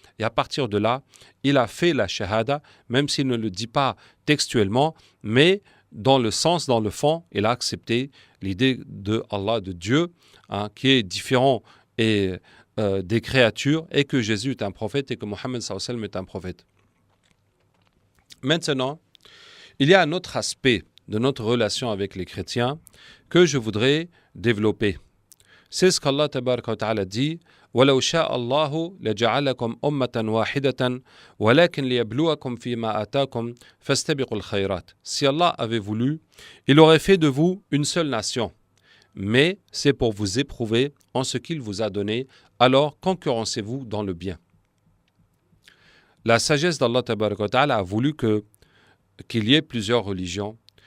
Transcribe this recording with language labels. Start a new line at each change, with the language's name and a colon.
French: Et à partir de là, il a fait la shahada, même s'il ne le dit pas textuellement, mais dans le sens, dans le fond, il a accepté l'idée de Allah, de Dieu, qui est différent des créatures, et que Jésus est un prophète et que Mohammed est un prophète. Maintenant, il y a un autre aspect de notre relation avec les chrétiens que je voudrais développer. C'est ce qu'Allah tabaraka wa ta'ala dit:
Arabic: وَلَوْ شَاءَ اللَّهُ لَجَعَلَكُمْ أُمَّةً وَاحِدَةً وَلَكِنْ لِيَبْلُوَكُمْ فِي مَا آتَاكُمْ فَاسْتَبِقُوا الْخَيْرَاتِ.
French: Si Allah avait voulu, il aurait fait de vous une seule nation. Mais c'est pour vous éprouver en ce qu'il vous a donné, alors concurrencez-vous dans le bien. La sagesse d'Allah tabaraka wa ta'ala a voulu qu'il y ait plusieurs religions.